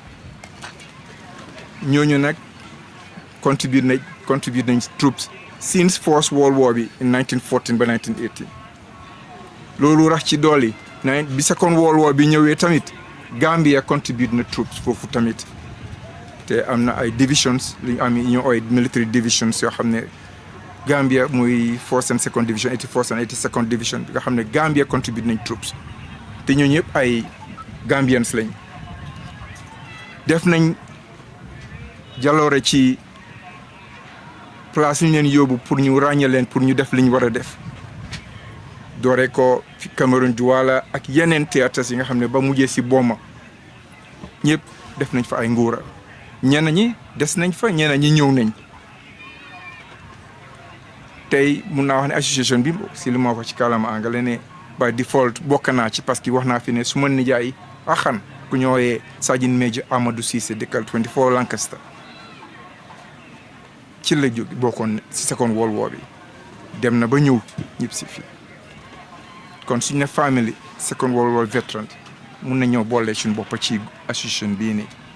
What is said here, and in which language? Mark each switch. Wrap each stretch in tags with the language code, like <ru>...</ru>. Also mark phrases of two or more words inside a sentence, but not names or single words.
<wo>ñooñu nag contribute nañ troops since First World War bi in 1914 ba 1918 loolu rax ci dooli bi Second World War bi ñëwee tamit Gambia contribute na troops foofu tamit te am na ay divisions li ñu am ñoo ooy</wo> <en>military divisions</en> <wo>yoo xam ne Gambia muy</wo> <en>1st and 2nd division 81st and 82nd division</en> <wo>bi nga xam ne Gambia contribute nañ troops te ñoo ñëpp ay Gambians lañ def nañ jaloore ci place yi ñu leen yóbbu pour ñu ràññee leen pour ñu def li ñu war a def doore ko fi Cameroun Douala ak yeneen théâtres yi nga xam ne ba mujjee si Boma ñëpp def nañ fa ay nguura ñenn ñi des nañ fa ñenn ñi ñëw nañ tey mun naa wax ne association bi si li ma wax ci kàllaama anglais ne</wo> <en>by default</en> <wo>bokk naa ci</wo> <fr>parce que</fr> <wo>wax naa fi ne su ma nijaay axan ku ñëwee Sergeant Major Amadou Cissé dëkkal 24 Lancaster ci la jóg bokkoon si Second World War bi dem na ba ñëw ñëpp si fii kon suñu ne</wo> <en>family Second World War veteran</en> <wo>mun na ñëw boole suñu bopp ci association bii nii</wo>